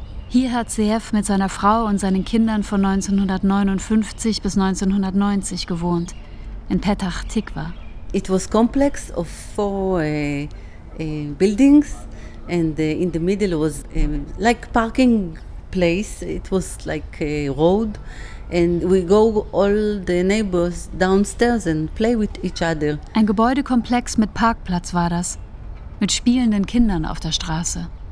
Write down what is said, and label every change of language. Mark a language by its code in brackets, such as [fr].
[de] Hier hat Zev mit seiner Frau und seinen Kindern von 1959 bis 1990 gewohnt, in Petach Tikva. [en] It was complex of four buildings. And in the middle was like parking place. It was like a road, and we go all the neighbors downstairs and play with each other. [de] Ein Gebäudekomplex mit Parkplatz war das, mit spielenden Kindern auf der Straße.